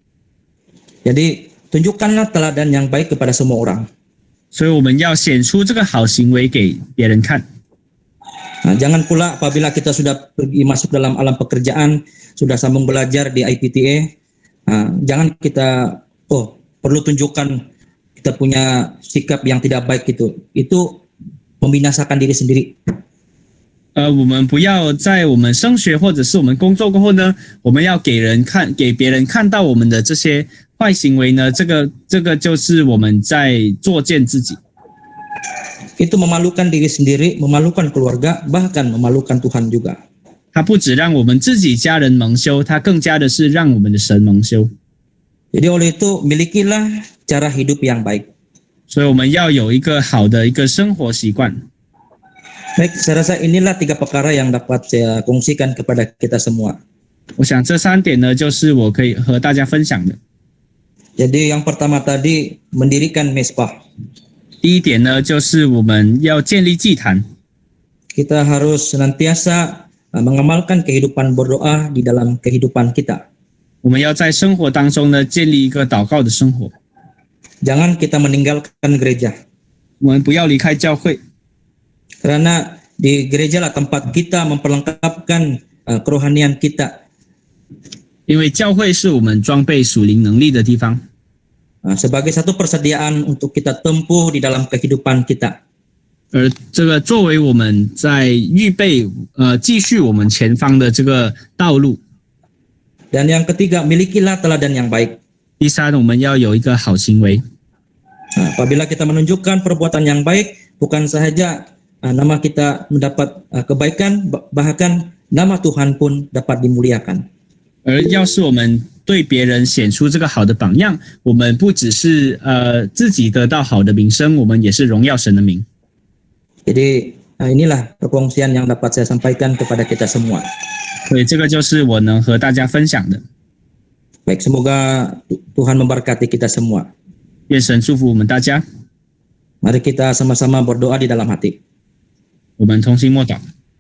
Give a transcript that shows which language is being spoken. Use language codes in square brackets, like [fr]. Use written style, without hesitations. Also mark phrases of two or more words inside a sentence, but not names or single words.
[ms] Jadi tunjukkanlah teladan yang baik kepada semua orang. [zh] 所以我们要显出这个好行为给别人看。 [ms] Nah, jangan pula apabila kita sudah pergi masuk dalam alam pekerjaan, sudah sambung belajar di IPTA, jangan kita perlu tunjukkan kita punya sikap yang tidak baik itu membinasakan diri sendiri. [zh] 我们不要在我们升学或者是我们工作过后呢，我们要给别人看到我们的这些坏行为呢，这个就是我们在作践自己。 [ms] Itu memalukan diri sendiri, memalukan keluarga, bahkan memalukan Tuhan juga. [zh] 它不只让我们自己家人蒙羞，它更加的是让我们的神蒙羞。 [ms] Jadi oleh itu milikilah cara hidup yang baik. [zh] 所以我们要有一个好的一个生活习惯。 [ms] Baik, saya rasa inilah 3 perkara yang dapat saya kongsikan kepada kita semua. [zh] 我想这3点呢，就是我可以和大家分享的。 [ms] Jadi yang pertama tadi mendirikan mesbah. [zh] 第一点呢，就是我们要建立祭坛。 [ms] Kita harus senantiasa mengamalkan kehidupan berdoa di dalam kehidupan kita. [zh] 我们要在生活当中呢，建立一个祷告的生活。 [ms] Jangan kita meninggalkan gereja. [zh] 我们不要离开教会， [ms] Karena di gereja lah tempat kita memperlengkapkan kerohanian kita. [zh] 因为教会是我们装备属灵能力的地方。 [ms] Sebagai satu persediaan untuk kita tempuh di dalam kehidupan kita. [zh] 而这个作为我们在预备继续我们前方的这个道路。 [ms] Dan yang ketiga, milikilah teladan yang baik. [zh] 第三，我们要有一个好行为。 [ms] Apabila kita menunjukkan perbuatan yang baik, bukan sahaja nama kita mendapat kebaikan, bahkan nama Tuhan pun dapat dimuliakan. [zh] 而要是我们对别人显出这个好的榜样，我们不只是自己得到好的名声，我们也是荣耀神的名。 [ms] Jadi inilah perkongsian yang dapat saya sampaikan kepada kita semua. [zh] 所以这个就是我能和大家分享的。 [ms] Baik, semoga Tuhan memberkati kita semua. [zh] 愿神祝福我们大家。 [ms] Mari kita sama-sama berdoa di dalam hati. [zh] 我们同心默祷。